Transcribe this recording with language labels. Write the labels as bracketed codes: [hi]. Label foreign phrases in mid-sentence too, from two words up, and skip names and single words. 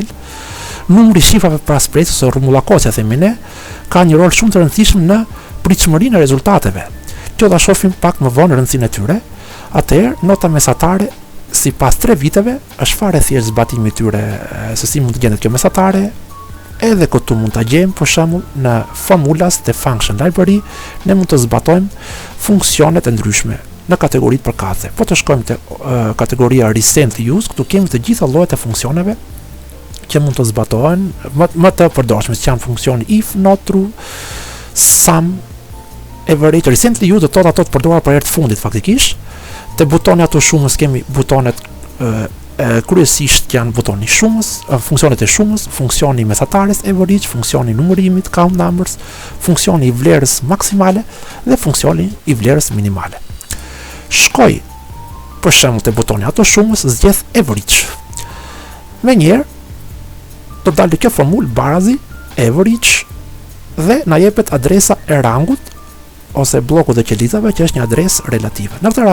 [sq] Numri shifrave pas presjes ose rrumbullakosja themi ne, ka një rol shumë të rëndësishëm në pritshmërinë e rezultateve. Kjo do shohim pak më vonë rëndësinë e tyre. Atëherë, nota mesatare sipas 3 viteve është fare thjesht zbatimi i tyre, se si mund të gjendet kjo mesatare. Edhe këtu mund ta gjejmë për shembull në formulas të [en] function library, [sq] ne mund të zbatojmë funksionet e ndryshme në kategoritë përkatëse. Po të shkojmë te kategoria [en] recently used, [sq] këtu kemi të gjitha llojet e funksioneve që mund të zbatohen, më të përdorshme, që janë funksioni if, [en] not true, sum, average, recently used, [sq] do të ato të përdorura për herë të fundit faktikisht. Te butoni ato shumës kemi butonet kryesisht janë butoni shumës, funksionet e shumës, funksioni mesatares, average, funksioni numërimit, [en] count numbers, [sq] funksioni i vlerës maksimale dhe funksioni i vlerës minimale. Shkoj për shembull te butoni ato shumës, zgjedh average. Me njerë do dalë kjo formulë barazi average dhe na jepet adresa e rangut ose blokut dhe qelizave që është një adresë relative.